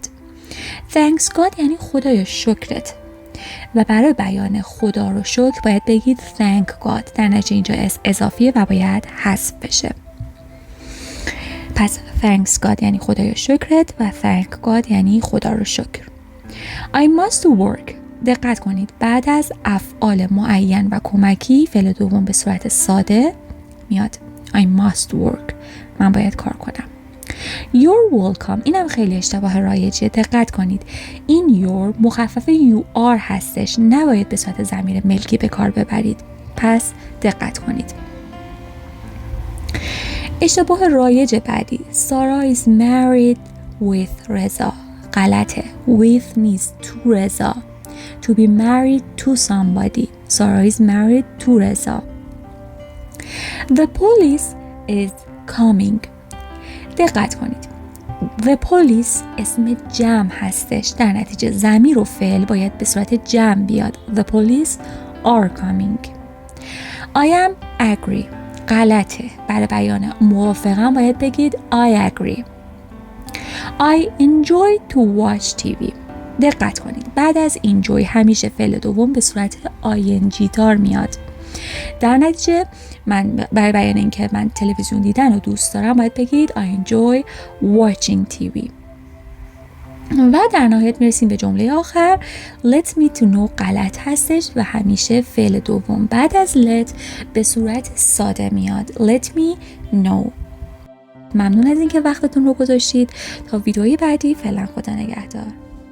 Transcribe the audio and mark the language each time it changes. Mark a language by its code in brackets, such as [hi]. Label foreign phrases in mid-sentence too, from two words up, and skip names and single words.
[en] thanks God [fa] یعنی خدایا شکرت. و برای بیان خدا را شکر باید بگید [en] thank God. [fa] در نتیجه اینجا اضافیه و باید حذف بشه. پس [en] thanks God [fa] یعنی خدایا شکرت و [en] thank God [fa] یعنی خدا را شکر. [en] I must work. [fa] دقت کنید بعد از افعال معین و کمکی فعل دوم به صورت ساده میاد. [en] I must work. [fa] من باید کار کنم. [en] You're welcome. [fa] اینم خیلی اشتباه رایجیه. دقت کنید این your مخفف [en] you are [fa] هستش. نباید به صورت ضمیر ملکی به کار ببرید. پس دقت کنید. اشتباه رایج بعدی [en] Sarah is married with [fa] رضا. غلطه. [en] With means to رضا. To be married to somebody. Sarah is married to رضا. The police is coming. [fa] دقت کنید. [en] The police [fa] اسم جمع هستش. در نتیجه ضمیر و فعل باید به صورت جمع بیاد. [en] The police are coming. I am agree. [fa] غلطه. برای بیان موافقم باید بگید [en] I agree. I enjoy to watch TV. [fa] دقت کنید بعد از enjoy همیشه فعل دوم به صورت ing دار میاد. در نتیجه من برای بیان اینکه من تلویزیون دیدن رو دوست دارم باید بگید [en] I enjoy watching TV. [fa] و در نهایت میرسیم به جمله آخر [en] let me to know [fa] غلط هستش و همیشه فعل دوم بعد از let به صورت ساده میاد. [en] let me know. [fa] ممنون از اینکه وقتتون رو گذاشتید. تا ویدئوی بعدی فعلا خدا نگهدار.